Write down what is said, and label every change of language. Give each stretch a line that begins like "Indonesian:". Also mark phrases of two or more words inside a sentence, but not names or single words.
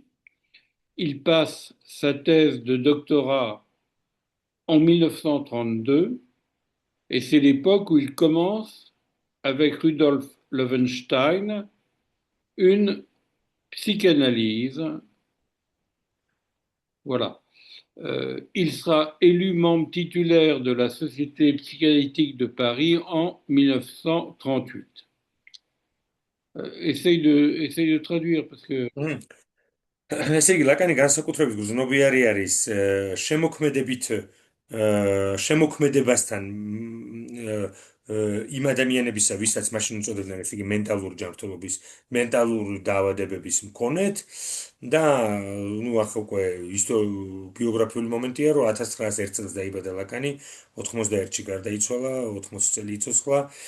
French: Il passe sa thèse de doctorat en 1932, et c'est l'époque où il commence, avec Rudolf Loewenstein, une psychanalyse. Voilà. Il sera élu membre titulaire de la Société psychanalytique de Paris en 1938. Essaye de traduire parce que...
Georgian: ესე იგი, ლაკანი განსაკუთრებით გრძნობიარე არის შემოქმედებასთან იმ ადამიანებისა, ვისაც მაშინ უწოდებდნენ, ესე იგი, მენტალური ჯანმრთელობის, მენტალური დაავადებების მქონეთ და ნუ ახლა უკვე ბიოგრაფიული მომენტია, რომ 1901 წელს დაიბადა ლაკანი, 91-ში გარდაიცვალა, 80 წელი იცოცხლა.